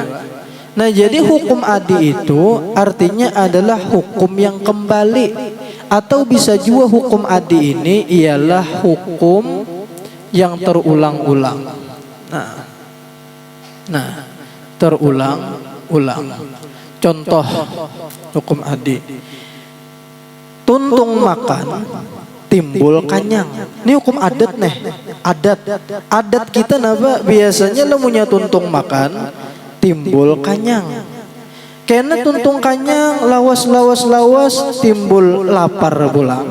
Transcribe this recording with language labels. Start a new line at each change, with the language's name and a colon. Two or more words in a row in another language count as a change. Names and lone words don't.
Indonesian: Nah, jadi hukum adi itu artinya adalah hukum yang kembali, atau bisa juga hukum adi ini ialah hukum yang terulang-ulang. Nah, terulang-ulang. Contoh hukum adi.
Banjar: Tuntung makan timbul kanyang.
Indonesian: Ini hukum adat nih.
Banjar: Adat kita napa biasanya lemunya tuntung makan timbul kanyang. Karena tuntung kanyang lawas timbul lapar pulang.